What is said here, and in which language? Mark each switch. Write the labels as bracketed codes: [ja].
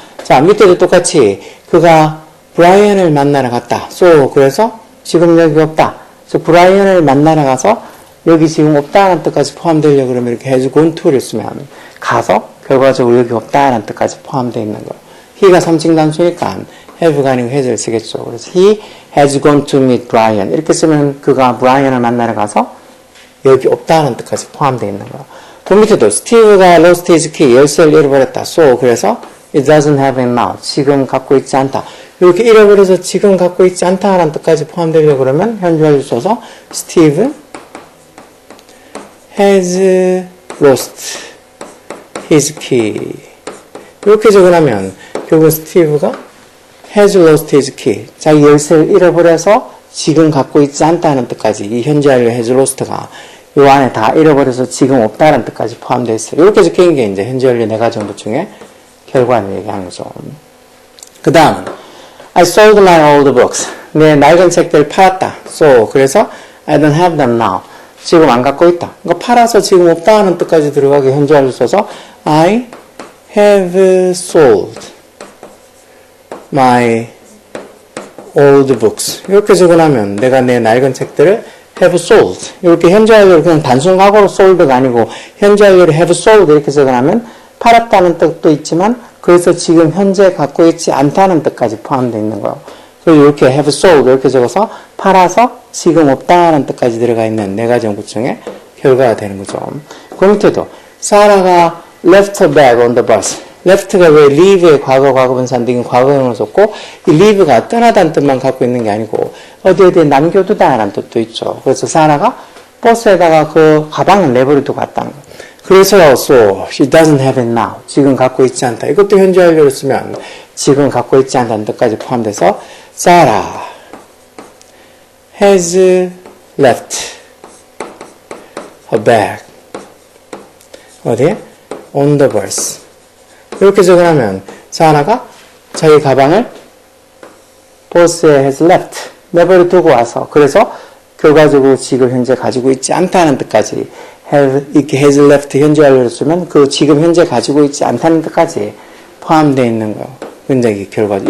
[ko] 자, 밑에도 똑같이 그가 브라이언을 만나러 갔다. 그래서 지금 여기 없다. 브라이언을 만나러 가서 여기 지금 없다는 뜻까지 포함되려고 그러면 이렇게 [en] has gone to [ko] 를 쓰면 가서 결과적으로 여기 없다는 뜻까지 포함되어 있는 거예요. he가 3층 단수니까 have가 아니고 has를 쓰겠죠. 그래서 [en] he has gone to meet Brian. [ko] 이렇게 쓰면 그가 브라이언을 만나러 가서 여기 없다는 뜻까지 포함되어 있는 거예요. 그 밑에도 [en] Steve가 lost his key. [ko] 열쇠를 잃어버렸다. 그래서 [en] it doesn't have it now. [ko] 지금 갖고 있지 않다. 이렇게 잃어버려서 지금 갖고 있지 않다라는 뜻까지 포함되려고 그러면 현재 완료 써서 [en] Steve has lost his key. [ko] 이렇게 적어놓으면 결국 스티브가 [en] has lost his key. [ko] 자기 열쇠를 잃어버려서 지금 갖고 있지 않다는 뜻까지 이 현재 완료 [en] has lost [ko] 가 이 안에 다 잃어버려서 지금 없다는 뜻까지 포함되어 있어요. 이렇게 적혀있는 게 이제 현재 완료 네가 정도 중에 결과를 얘기하는 거죠. 그 다음 [en] I sold my old books. [ko] 내 낡은 책들을 팔았다. 그래서 [en] I don't have them now. [ko] 지금 안 갖고 있다. 그러니까 팔아서 지금 없다 하는 뜻까지 들어가게 현재 완료 써서 [en] I have sold my old books. [ko] 이렇게 적어놓으면 내가 내 낡은 책들을 [en] have sold. [ko] 이렇게 현재 완료를 그냥 단순 과거로 sold가 아니고 현재 완료를 have sold 이렇게 적어놓으면 팔았다는 뜻도 있지만 그래서 지금 현재 갖고 있지 않다는 뜻까지 포함되어 있는 거예요. 그래서 이렇게 [en] have sold [ko] 이렇게 적어서 팔아서 지금 없다는 뜻까지 들어가 있는 네 가지 정보층의 결과가 되는 거죠. 그 밑에도 사라가 [en] left her bag on the bus. [ko] left가 왜 leave의 과거분사인데 이건 과거형으로 썼고 이 leave가 떠나다는 뜻만 갖고 있는 게 아니고 어디에 남겨두다라는 뜻도 있죠. 그래서 사라가 버스에다가 그 가방을 내버려 두고 갔다는 거예요. 그래서 [en] she doesn't have it now. [ko] 지금 갖고 있지 않다. 이것도 현재 완료로 쓰면 지금 갖고 있지 않다는 뜻까지 포함돼서 [en] Sarah has left her bag [ko] 어디에? [en] on the bus. [ko] 이렇게 적어놓으면 사라가 자기 가방을 버스에 [en] has left [ko] 내버려 두고 와서 그래서 결과적으로 지금 현재 가지고 있지 않다는 뜻까지 이렇게 has left 현재 완료로 쓰면 그 지금 현재 가지고 있지 않다는 뜻까지 포함되어 있는 거. 굉장히 결과죠.